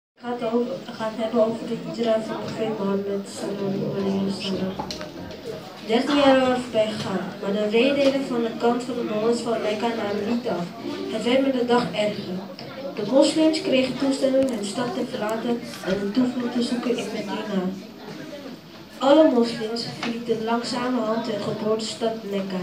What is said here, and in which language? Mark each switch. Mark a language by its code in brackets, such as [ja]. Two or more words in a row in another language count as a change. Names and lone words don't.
[nl] gaat hebben over de hijra van profeet Mohammed [ar] صلى الله عليه وسلم. [nl] 13 jaar waren voorbij gegaan, maar de reedelen van de kant van de bewoners van Mekka namen niet af. Het werd met de dag erger. De moslims kregen toestemming hun stad te verlaten en een toevlucht te zoeken in Medina. Alle moslims verlieten langzamerhand hun geboortestad Mekka.